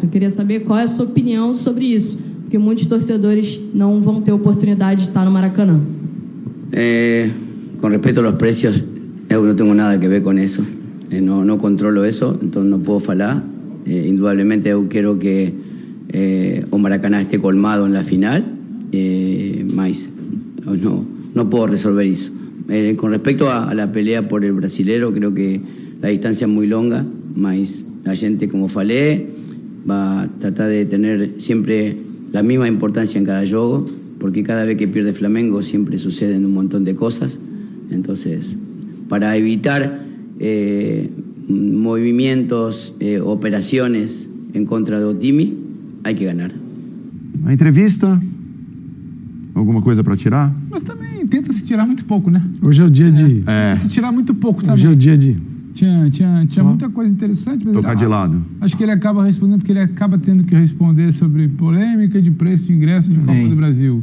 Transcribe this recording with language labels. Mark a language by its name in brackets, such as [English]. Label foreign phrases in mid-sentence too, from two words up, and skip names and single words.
[Portuguese] Eu queria saber qual é a sua opinião sobre isso, porque muitos torcedores não vão ter oportunidade de estar no Maracanã. Com respeito aos preços, eu não tenho nada a ver com isso. Não controlo isso, então não posso falar. [Spanish] Indudablemente [Portuguese] eu quero que o [Spanish] Maracaná esté colmado en la final, mas no puedo resolver eso. Con respecto a la pelea por el brasilero, creo que la distancia es muy longa, mas la gente, [Portuguese] como falei, [Spanish] va a tratar de tener siempre la misma importancia en cada juego, porque cada vez que pierde Flamengo siempre suceden un montón de cosas. Entonces, para evitar movimientos, operaciones en contra de Otimi, hay que ganar. [Portuguese] A entrevista, alguma coisa para tirar? Mas também tenta se tirar muito pouco, né? Hoje é o dia de... Se tirar muito pouco também. Hoje é o dia de... Tinha muita coisa interessante, mas tocar de lado. Acho que ele acaba respondendo porque ele acaba tendo que responder sobre polêmica de preço de ingresso de Copa do Brasil.